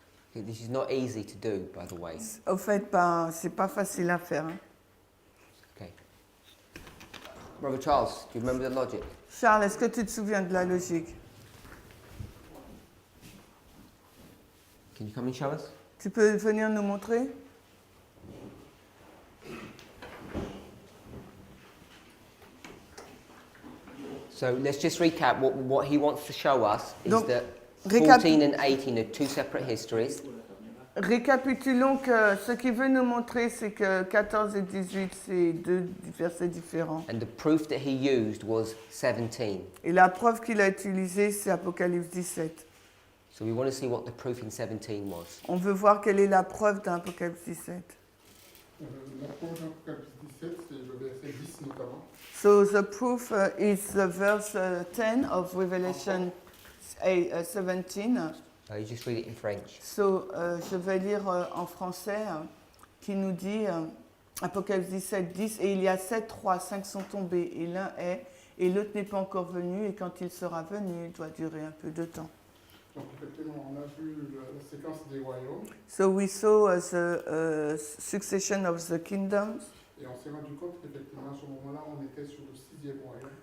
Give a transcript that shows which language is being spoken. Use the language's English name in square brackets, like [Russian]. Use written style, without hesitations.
[English] Okay, this is not easy to do, by the way. [French] Au fait, c'est pas facile à faire. Hein. Okay. [English] Brother Charles, do you remember the logic? [French] Charles, est-ce que tu te souviens de la logique? [English] Can you come and show us? [French] Tu peux venir nous montrer? [English] So let's just recap what he wants to show us is [French] Donc, [English] that [French] récap- [English] 14 and 18 are two separate histories. [French] Récapitulons que ce qu'il veut nous montrer, c'est que 14 et 18, c'est deux versets différents. [English] And the proof that he used was 17. [French] Et la preuve qu'il a utilisée, c'est Apocalypse 17. [English] So we want to see what the proof in 17 was. [French] On veut voir quelle est la preuve dans Apocalypse 17. La preuve d'Apocalypse 17, c'est le verset 10 notamment. [English] So the proof is the verse 10 of Revelation 17. You just read it in French. [French] So, je vais lire en français qui nous dit Apocalypse 17, 10 et il y a 7 rois, 5 sont tombés et l'un est et l'autre n'est pas encore venu et quand il sera venu, il doit durer un peu de temps. Donc effectivement, on a vu la séquence des royaumes [English] So we saw the succession of the kingdoms [French] et on s'est rendu compte qu'effectivement à ce moment-là, on était sur le 6e royaume.